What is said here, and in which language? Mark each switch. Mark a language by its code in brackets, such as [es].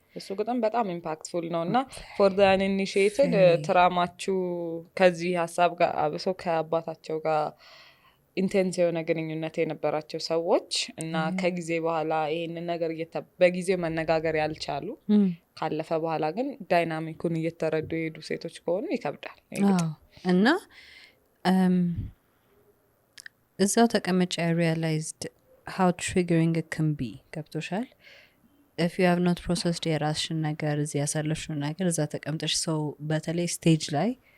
[am] እሱ ግጥም በጣም ኢምፓክትፉል ነው እና [en] for the uninitiated [am] ትራማችሁ ከዚህ ሀሳብ ጋር አብሶ ከአባታቸው ጋር ኢንቴንስ የሆነ ግንኙነት የነበራቸው ሰዎች እና ከጊዜ በኋላ ይሄንን ነገር በጊዜው መነጋገር ያልቻሉ ካለፈ በኋላ ግን ዳይናሚኩን እየተረዱ የሄዱ ሴቶች ከሆኑ ይከብዳል እና እዛው ተቀመጫ [en] I realized how triggering it can be. [am] ገብቶሻል? [en] If you have not processed [am] የራስሽን ነገር እዚህ ያሳለፍሽውን ነገር እዛ ተቀምጠሽ ሰው በተለይ ስቴጅ ላይ